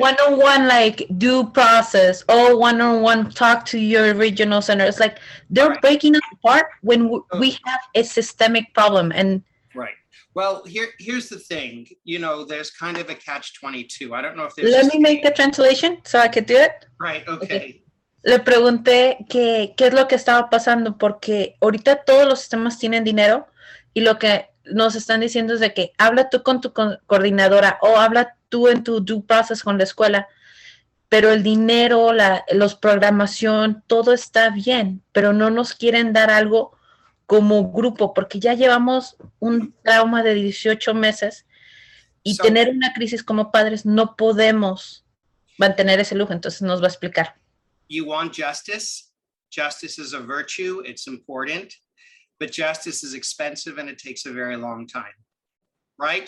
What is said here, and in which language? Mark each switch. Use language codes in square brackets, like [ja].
[en] One-on-one, like due process. Oh, one-on-one, talk to your regional center. It's like they're breaking us apart when we have a systemic problem. And right. Well, here's the thing. You know, there's kind of a catch-22. I don't know if there's. Let me make the translation so I could do it. Right. Okay. [es] Le pregunté qué es lo que estaba pasando porque ahorita todos los sistemas tienen dinero y lo que nos están diciendo es de que habla tú con tu coordinadora o habla tú en tu due process con la escuela, pero el dinero, los programación, todo está bien, pero no nos quieren dar algo como grupo porque ya llevamos un trauma de 18 meses y tener una crisis como padres no podemos mantener ese lujo, entonces nos va a explicar. [en] You want justice? Justice is a virtue, it's important. But justice is expensive and it takes a very long time, right?